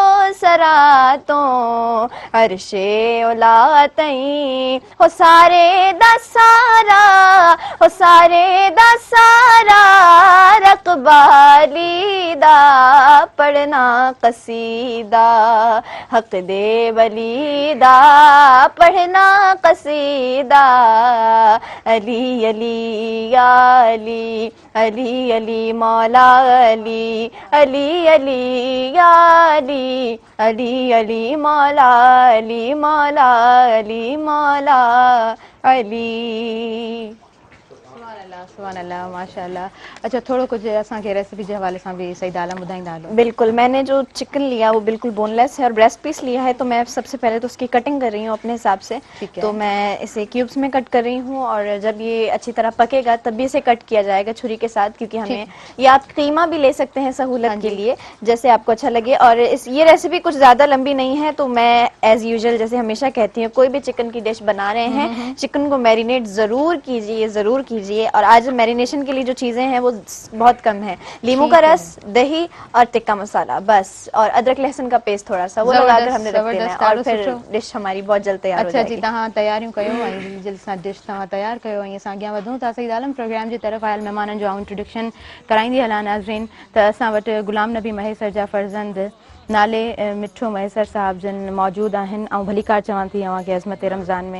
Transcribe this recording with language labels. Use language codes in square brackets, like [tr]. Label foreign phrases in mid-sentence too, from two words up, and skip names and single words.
[pa] سرا تو عرشِ علا تئیں ہو سارے دا سارا ہو سارے دا سارا رکبالی دا پڑھنا قصیدہ حق دے ولی دا پڑھنا قصیدہ علی علی یا علی علی علی مولا علی علی علی یا علی علی علی مولا علی مولا علی مولا علی अली अली या अली अली अली मौला अली मौला अली मौला अली [ar] سبحان الله ما شاء الله. [sd] अच्छा थोड़ो कुछ असांखे रेसिपी जे हवाले सां भी सईद आलम ॿुधाईंदा हलो। [ur] بالکل، میں نے جو چکن لیا وہ بالکل بون لیس ہے اور [en] breast piece [ur] لیا ہے، تو میں سب سے پہلے تو اس کی کٹنگ کر رہی ہوں اپنے حساب سے. تو میں اسے کیوبز میں کٹ کر رہی ہوں اور جب یہ اچھی طرح پکے گا تب بھی اسے کٹ کیا جائے گا چھری کے ساتھ، کیونکہ ہمیں یہ آپ قیمہ بھی لے سکتے ہیں سہولت کے لیے، جیسے آپ کو اچھا لگے. اور یہ ریسیپی کچھ زیادہ لمبی نہیں ہے، تو میں [en] as usual [ur] جیسے ہمیشہ کہتی ہوں، کوئی بھی چکن کی ڈش بنا رہے ہیں چکن کو میرینیٹ ضرور کیجیے. اور آج میرینیشن کے لیے جو چیزیں ہیں وہ بہت کم ہے، لیمو کا رس، دہی اور ٹکا مسالا بس، اور ادرک لہسن کا پیسٹ تھوڑا سا وہ لگا کر ہم نے رکھ دینا ہے اور پھر ڈش ہماری بہت جلد تیار ہو جائے گی. اچھا [sd] जी, तहां तैयारियूं कयो ऐं जल्द सां डिश तहां तैयार कयो ऐं असां अॻियां वधूं था। सईद आलम प्रोग्राम जी तरफ़ आयल महिमाननि जो इंट्रोडक्शन कराईंदी हलां नाज़रीन। त असां वटि गुलाम नबी महेसर जा फर्ज़ंद नाले मिठो महेसर साहब जन मौजूद आहिनि ऐं भलीकार चवां थी अव्हांखे अज़मत रमज़ान में।